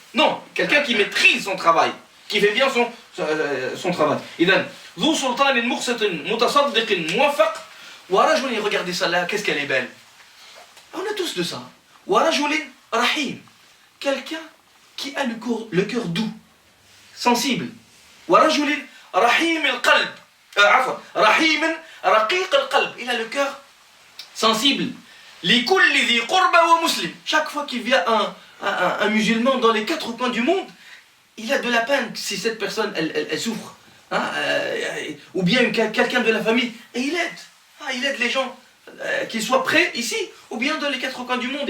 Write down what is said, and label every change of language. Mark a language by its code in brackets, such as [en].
[fr] Non, quelqu'un qui maîtrise son travail, qui fait bien son travail. [ar] ذو سلطان مقسط متصدق موفق ورجل, [fr] regardez ça là, qu'est-ce qu'elle est belle. On a tous de ça. [ar] ورجل رحيم, [fr] quelqu'un qui a le cœur doux, sensible. [ar] ورجل رحيم القلب, عفوا رحيم رقيق القلب, [fr] il a le cœur sensible. [ar] لكل ذي قربى ومسلم, [fr] chaque fois qu'il vient un musulman dans les 4 coins du monde, il a de la peine si cette personne elle souffre. Hein, ou bien quelqu'un de la famille, et il aide les gens, qu'ils soient prêts ici, ou bien dans les 4 coins du monde.